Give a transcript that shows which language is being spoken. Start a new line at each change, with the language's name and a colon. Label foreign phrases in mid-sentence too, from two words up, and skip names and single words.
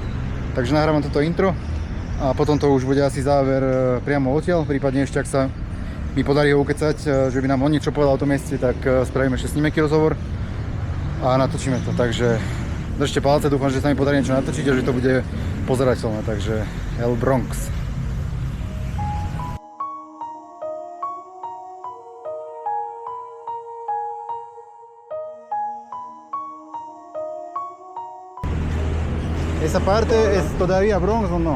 Slovak: Takže nahrávam toto intro a potom to už bude asi záver priamo odtiaľ. Prípadne ešte, ak sa mi podarí ho ukecať, že by nám on niečo povedal o tom mieste, tak spravíme ešte s ním aký rozhovor a natočíme to. Takže držte palce, dúfam, že sa mi podarí niečo natočiť a že to bude pozerateľné. Takže El Bronx.
Spanish: ¿Esa parte es todavía Bronx o no?